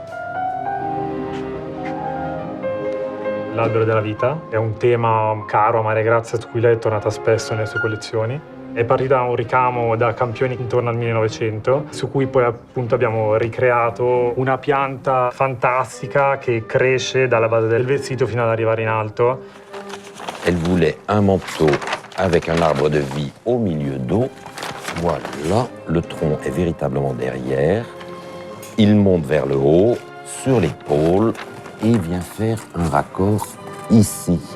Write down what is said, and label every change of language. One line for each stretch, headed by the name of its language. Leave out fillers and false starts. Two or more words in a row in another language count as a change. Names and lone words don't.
Italian: L'albero della vita è un tema caro a Maria Grazia, su cui lei è tornata spesso nelle sue collezioni. È partita da un ricamo da campioni intorno al 1900, su cui poi appunto abbiamo ricreato una pianta fantastica che cresce dalla base del vestito fino ad arrivare in alto.
French: Elle voulait un manteau avec un arbre de vie au milieu d'eau. Voilà, le tronc est véritablement derrière. Il monte vers le haut, sur l'épaule, et vient faire un raccord ici.